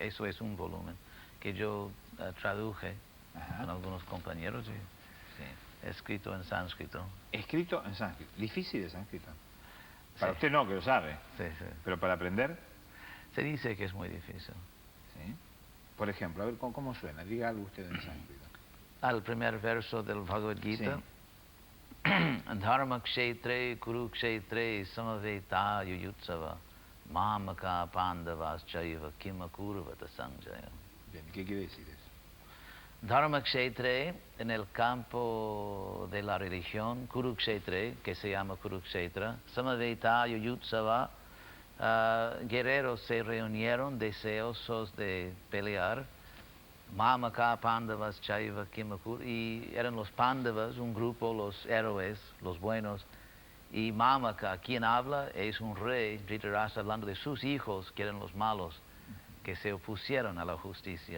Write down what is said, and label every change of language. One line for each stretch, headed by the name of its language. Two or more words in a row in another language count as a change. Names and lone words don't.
Spanish: Eso es un volumen que yo traduje con algunos compañeros y escrito en sánscrito. Escrito en sánscrito. Difícil el sánscrito. Para usted no, que lo sabe. Sí, sí. Pero para aprender. Se dice que es muy difícil. Sí. Por ejemplo, a ver cómo suena. Diga algo usted en sánscrito. Al primer verso del Bhagavad Gita. Sí.
Sanskrit: धर्मक्षेत्रे कुरुक्षेत्रे समवेता युयुत्सवः मामकाः पाण्डवाः चैव किमकुर्वत सञ्जय.
Spanish: Bien, ¿qué quiere decir eso?
Sanskrit: धर्मक्षेत्रे,
Spanish: en el campo de la religión, Kurukshetre, que se llama Kurukshetra,
Sanskrit: समवेता युयुत्सवः,
Spanish: guerreros se reunieron deseosos de pelear.
Sanskrit: मामकाः पाण्डवाः चैव किमकुर्,
Spanish: y eran los Pandavas, un grupo, los héroes, los buenos, y Mamaka, quien habla, es un rey, Dhritarashtra, hablando de sus hijos, que eran los malos, que se opusieron a la justicia.